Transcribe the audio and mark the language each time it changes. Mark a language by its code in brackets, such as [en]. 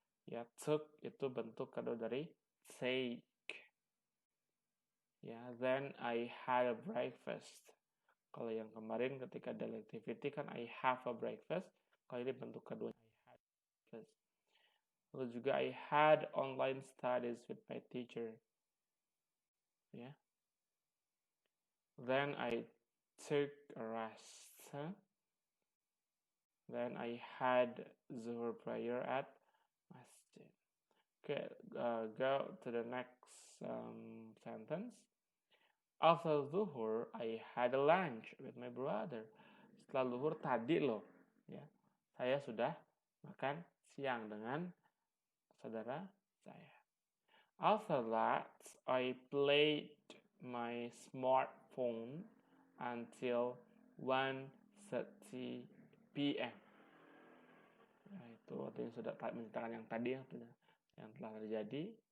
[id] Ya, took itu bentuk kedua dari take. Ya, [en] then I had a breakfast. [id] Kalau yang kemarin ketika [en] daily activity [id] kan [en] I have a breakfast. [id] Kalau ini bentuk kedua [en] I had. please. [id] Lalu juga [en] I had online studies with my teacher. Ya. Then I took a rest. Then I had Zuhur prayer at masjid. Okay, go to the next sentence. After Zuhur, I had a lunch with my brother. [id] Setelah Zuhur tadi loh, ya, saya sudah makan siang dengan saudara saya. [en] After that, I played my smartphone until 1:30 p.m. [id] Nah, itu artinya sudah menceritakan yang tadi yang telah terjadi.